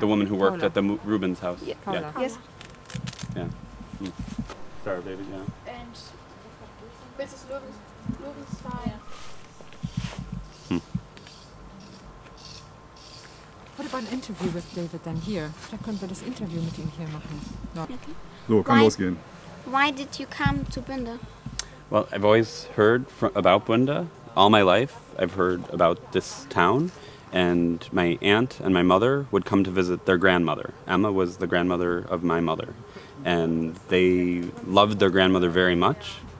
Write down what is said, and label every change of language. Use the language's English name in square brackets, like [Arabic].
[English] The woman who worked Paula. at the Rubens house. Yeah. Paula. Yes. Yeah. Sorry, baby. Yeah. And Mrs. Loewenstein. What about an interview with David then here? [German] Vielleicht können wir das Interview mit ihm hier machen. [English] No. [German] So, kann [English] Why? [German] losgehen. [English] Why did you come to Bünde? Well, I've always heard about Bunda. All my life, I've heard about this town. And my aunt and my mother would come to visit their grandmother. Emma was the grandmother of my mother. And they loved their grandmother very much.